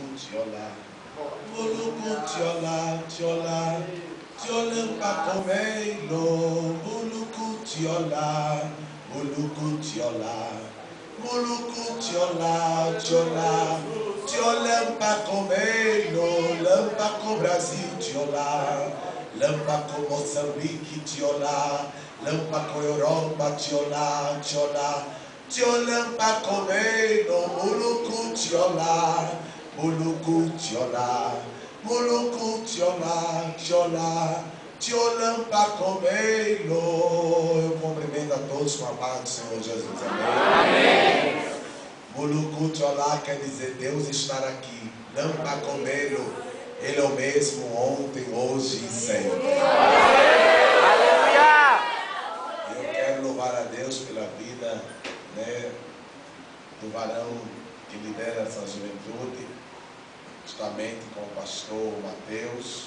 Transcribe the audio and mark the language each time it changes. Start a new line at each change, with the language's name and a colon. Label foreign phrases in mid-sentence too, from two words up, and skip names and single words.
Makhuwa: tiola. Muluku tiola, tiola. Tiola pa comelo. Muluku tiola. Muluku tiola. Muluku tiola, tiola. Tiola pa comelo. Lampa com Brasil tiola. Lampa com Moçambique tiola. Lampa com Europa tiola, tiola. Tiola pa comelo. Muluku tiola. Muluku tiola. Muluku tiola, tiola. Tiola pa comelo.
Portuguese: Eu cumprimento a todos com a paz do Senhor Jesus. Amém.
Makhuwa: Muluku tiola
Portuguese: quer dizer Deus estar aqui.
Makhuwa: Lampa comelo.
Portuguese: Ele é o mesmo ontem, hoje e sempre. Aleluia! Eu quero louvar a Deus pela vida, né, do varão que lidera essa juventude, justamente com o pastor Mateus.